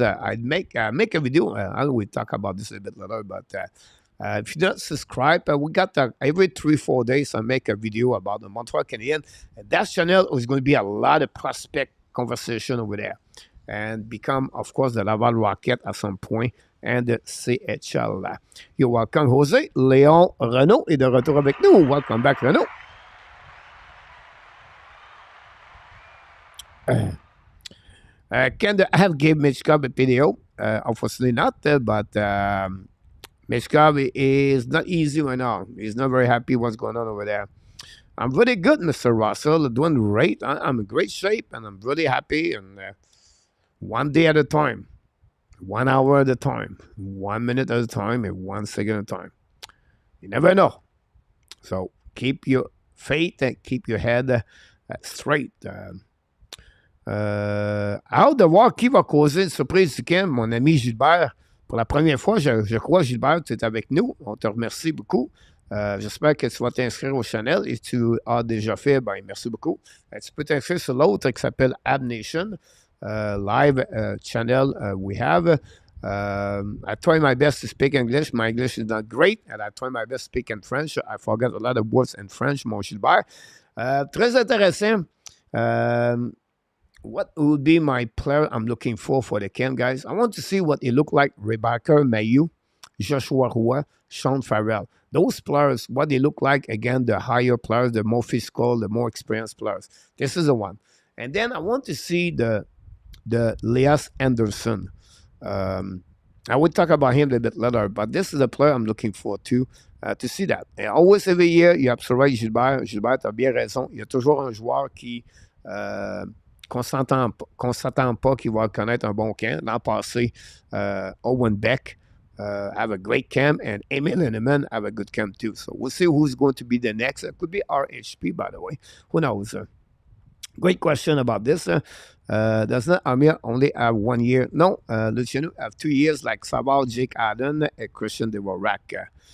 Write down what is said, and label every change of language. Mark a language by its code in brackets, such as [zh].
[en] I'd make a video. I will talk about this a bit later, but if you don't subscribe, we got every 3-4 days I make a video about the Montreal Canadiens. And that channel is going to be a lot of prospect conversation over there, and become, of course, the Laval Rocket at some point and the CHL. You're welcome, Jose. [fr] Léon Renaud est de retour avec nous. [en] Welcome back, Renaud. Can the have gave Mitchkov a PDO? Unfortunately not, but Mitchkov is not easy right now. He's not very happy what's going on over there. I'm really good, Mr. Russell. Doing great. I'm in great shape, and I'm really happy. And one day at a time, 1 hour at a time, 1 minute at a time, and 1 second at a time. You never know. So keep your faith and keep your head straight. [fr] Hâte de voir qui va causer une surprise du camp, mon ami Gilbert. Pour la première fois, je crois, Gilbert, tu es avec nous. On te remercie beaucoup. J'espère que tu vas t'inscrire au channel et tu as déjà fait. Ben, merci beaucoup. Tu peux t'inscrire sur l'autre qui s'appelle Habs Nation live [en] channel we have. I try my best to speak English. My English is not great, and I try my best to speak in French. I forget a lot of words in French, [fr] mon Gilbert. Très intéressant. [en] What would be my player I'm looking for the camp, guys? I want to see what it look like. Rebecca Mailloux, Joshua Roy, Sean Farrell. Those players, what they look like, again, the higher players, the more physical, the more experienced players. This is the one. And then I want to see the Elias Anderson. I will talk about him a bit later, but this is a player I'm looking for too, to see that. And always every year, [fr] il y a absolument Gilbert. Gilbert, tu as bien raison. Il y a toujours un joueur qui... qu'on ne s'attend pas qu'il va connaître un bon camp. L'an passé, [en] Owen Beck have a great camp, and Emil Henneman have a good camp too. So we'll see who's going to be the next. It could be RHP, by the way. Who knows? Great question about this. Does not Amir only have 1 year? No, Luciano have 2 years, like Savard, Jake Allen, and Christian Dvorak.